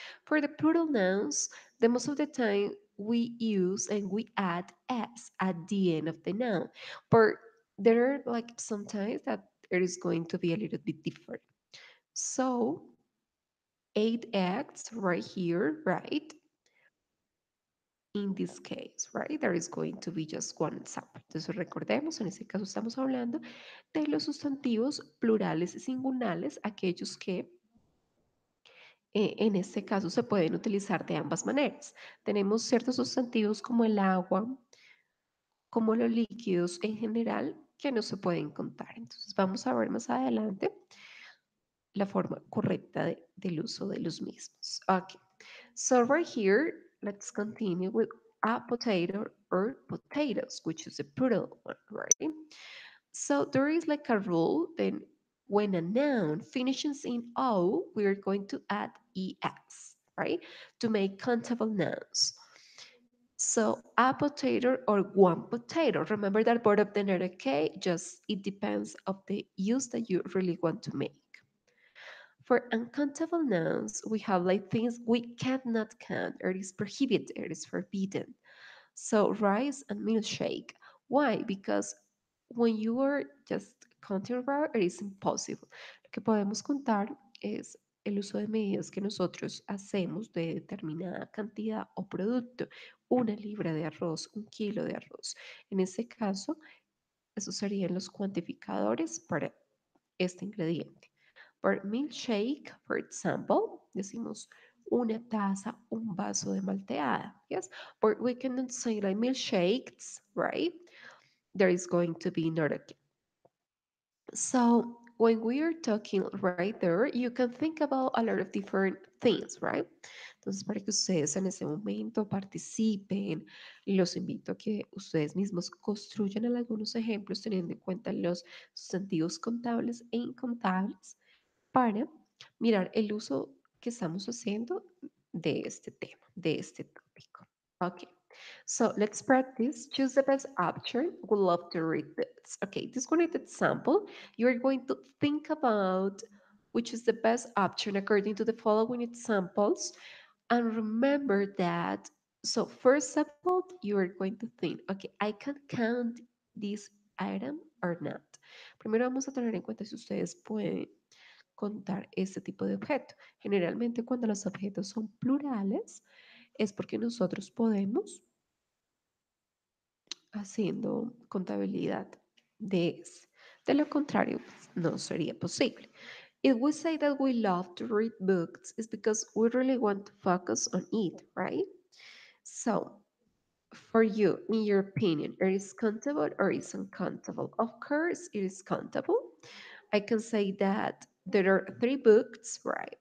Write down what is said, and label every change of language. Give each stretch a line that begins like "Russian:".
English: For the plural nouns, the most of the time we use and we add s at the end of the noun, but there are like sometimes that it is going to be a little bit different. So 8x right here, right? In this case, right? There is going to be just one example.
Spanish: Entonces recordemos, en este caso estamos hablando de los sustantivos plurales y singulares, aquellos que en este caso se pueden utilizar de ambas maneras. Tenemos ciertos sustantivos como el agua, como los líquidos en general, que no se pueden contar. Entonces vamos a ver más adelante la forma correcta del uso de los mismos.
English: Okay. So right here, let's continue with a potato or potatoes, which is a plural one, right? So there is like a rule, then when a noun finishes in O, we're going to add ES, right? To make countable nouns. So a potato or one potato. Remember that both of them are okay, just it depends of the use that you really want to make. For uncountable nouns, we have like things we cannot count, or it is prohibited, it is forbidden. So rice and milkshake. Why? Because when you are just counting raw, it is impossible.
Spanish: Lo que podemos contar es el uso de medidas que nosotros hacemos de determinada cantidad o producto. Una libra de arroz, un kilo de arroz. En este caso, esos serían los cuantificadores para este ingrediente. Por milkshake,
English: for example,
Spanish: decimos una taza, un vaso de malteada.
English: Yes, but we cannot say like milkshakes, right? There is going to be not a. So when we are talking right there, you can think about a lot of different things, right?
Spanish: Entonces, para que ustedes en ese momento participen, los invito a que ustedes mismos construyan algunos ejemplos teniendo en cuenta los sustantivos contables e incontables para mirar el uso que estamos haciendo de este tema, de este tópico.
English: Okay, so let's practice. Choose the best option. We love to read this. Okay, this one is example. You're going to think about which is the best option according to the following examples. And remember that, so first of all, you are going to think, okay, I can count this item or not.
Spanish: Primero vamos a tener en cuenta si ustedes pueden contar este tipo de objeto. Generalmente cuando los objetos son plurales es porque nosotros podemos haciendo contabilidad de ese. De lo contrario, pues, no sería posible.
English: If we say that we love to read books, it's because we really want to focus on it, right? So, for you, in your opinion, it is countable or is uncountable? Of course, it is countable. I can say that there are three books, right?